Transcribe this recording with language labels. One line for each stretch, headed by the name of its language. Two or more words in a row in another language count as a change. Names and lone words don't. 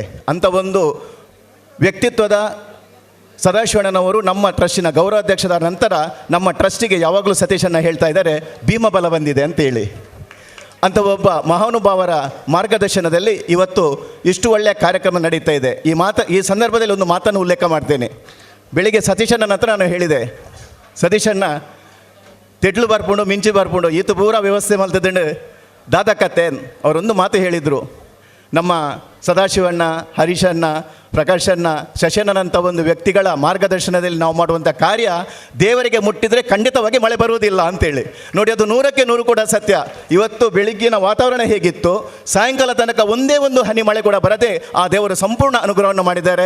Kannada: ಅಂಥ ಒಂದು ವ್ಯಕ್ತಿತ್ವದ ಸದಾಶಿವಣ್ಣನವರು ನಮ್ಮ ಟ್ರಸ್ಟಿನ ಗೌರವಾಧ್ಯಕ್ಷರ ನಂತರ ನಮ್ಮ ಟ್ರಸ್ಟಿಗೆ ಯಾವಾಗಲೂ ಸತೀಶಣ್ಣ ಹೇಳ್ತಾ ಇದ್ದಾರೆ, ಭೀಮಬಲ ಬಂದಿದೆ ಅಂತೇಳಿ. ಅಂಥ ಒಬ್ಬ ಮಹಾನುಭಾವರ ಮಾರ್ಗದರ್ಶನದಲ್ಲಿ ಇವತ್ತು ಇಷ್ಟು ಒಳ್ಳೆಯ ಕಾರ್ಯಕ್ರಮ ನಡೀತಾ ಇದೆ. ಈ ಸಂದರ್ಭದಲ್ಲಿ ಒಂದು ಮಾತನ್ನು ಉಲ್ಲೇಖ ಮಾಡ್ತೇನೆ. ಬೆಳಿಗ್ಗೆ ಸತೀಶಣ್ಣನ ಹತ್ರ ನಾನು ಹೇಳಿದೆ, ಸತೀಶಣ್ಣ
Tulu: ತೆಡ್ಲು ಬರ್ಪುಂಡು ಮಿಂಚಿ ಬರ್ಪುಂಡು ಈತ ಪೂರ ವ್ಯವಸ್ಥೆ ಮಲ್ತದಂಡು ದಾದಕತ್ತೆ.
Kannada: ಅವರೊಂದು ಮಾತು ಹೇಳಿದರು, ನಮ್ಮ ಸದಾಶಿವಣ್ಣ, ಹರೀಶಣ್ಣ, ಪ್ರಕಾಶಣ್ಣ, ಶಶಣ್ಣನಂಥ ಒಂದು ವ್ಯಕ್ತಿಗಳ ಮಾರ್ಗದರ್ಶನದಲ್ಲಿ ನಾವು ಮಾಡುವಂಥ ಕಾರ್ಯ ದೇವರಿಗೆ ಮುಟ್ಟಿದರೆ ಖಂಡಿತವಾಗಿ ಮಳೆ ಬರುವುದಿಲ್ಲ ಅಂತೇಳಿ. ನೋಡಿ, ಅದು 100ಕ್ಕೆ 100 ಕೂಡ ಸತ್ಯ. ಇವತ್ತು ಬೆಳಿಗ್ಗಿನ ವಾತಾವರಣ ಹೇಗಿತ್ತು, ಸಾಯಂಕಾಲ ತನಕ ಒಂದೇ ಒಂದು ಹನಿ ಮಳೆ ಕೂಡ ಬರದೆ ಆ ದೇವರು ಸಂಪೂರ್ಣ ಅನುಗ್ರಹವನ್ನು ಮಾಡಿದ್ದಾರೆ.